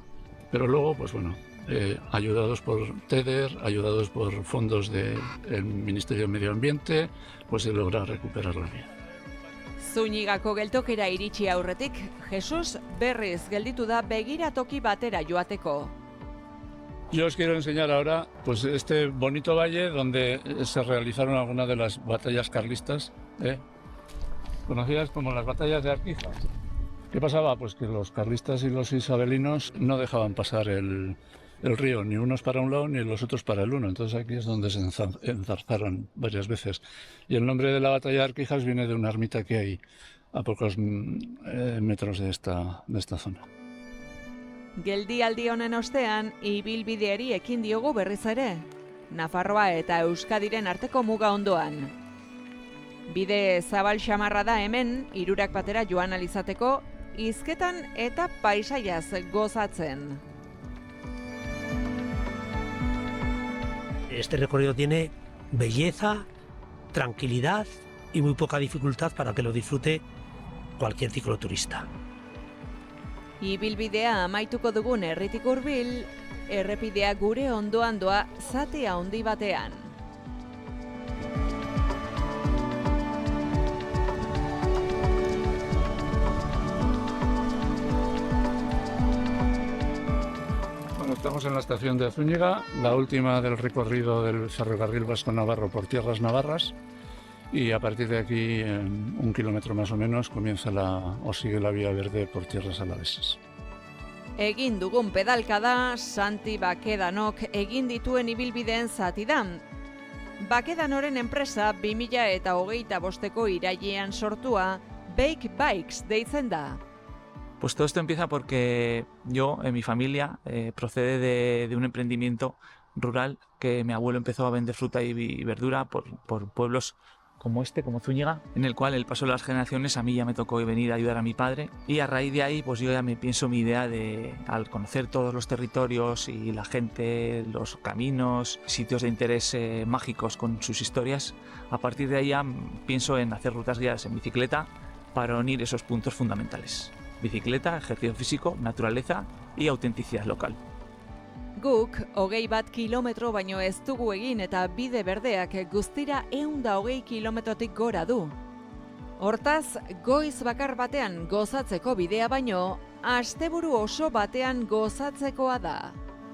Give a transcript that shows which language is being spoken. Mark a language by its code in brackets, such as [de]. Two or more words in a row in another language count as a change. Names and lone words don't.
[es] Pero luego, pues bueno, ayudados por TEDER, ayudados por fondos del Ministerio de Medio Ambiente, pues se logra recuperar la vía. [eu] Zúñigako geltokera iritsi aurretik, Jesus berriz gelditu da begiratoki batera joateko. [es] Yo os quiero enseñar ahora pues este bonito valle donde se realizaron algunas de las batallas carlistas, conocidas como las batallas de Arquijas. ¿Qué pasaba? Pues que los carlistas y los isabelinos no dejaban pasar el río, ni unos para un lado ni los otros para el uno. Entonces aquí es donde se enzarzaron varias veces. Y el nombre de la batalla de Arquijas viene de una ermita que hay a pocos metros de esta zona. [eu] Geldialdi honen ostean, ibilbideari ekin diogu berriz ere. Nafarroa eta Euskadiren arteko muga ondoan. Bide zabal xamarra da hemen, hirurak batera joan alizateko, hizketan eta paisaiaz gozatzen. [es] Este recorrido tiene belleza, tranquilidad y muy poca dificultad para que lo disfrute cualquier cicloturista. [eu] Ibilbidea amaituko dugun herritik hurbil, errepidea gure ondoan doa zati handi batean. [es] Bueno, estamos en la estación de Zúñiga, la última del recorrido del ferrocarril Vasco Navarro por tierras navarras, y a partir de aquí, en 1 kilómetro más o menos, comienza sigue la vía verde por tierras alavesas. [eu] Egin dugun pedalkada, Santi Bakedanok egin dituen ibilbideen zati da. Bakedanoren enpresa 2025ko irailean sortua Bake Bikes deitzen da. [es] Pues todo esto empieza porque yo, en mi familia, procede de un emprendimiento rural que mi abuelo empezó a vender fruta y verdura por pueblos como como Zúñiga, en el cual el paso de las generaciones a mí ya me tocó venir a ayudar a mi padre, y a raíz de ahí pues yo ya me pienso mi idea de, al conocer todos los territorios y la gente, los caminos, sitios de interés mágicos con sus historias, a partir de ahí ya pienso en hacer rutas guiadas en bicicleta para unir esos puntos fundamentales: bicicleta, ejercicio físico, naturaleza y autenticidad local. [eu] Guk 21 kilometro baino ez dugu egin eta bide berdeak guztira 120 kilometrotik gora du. Hortaz, goiz bakar batean gozatzeko bidea baino, asteburu oso batean gozatzekoa da.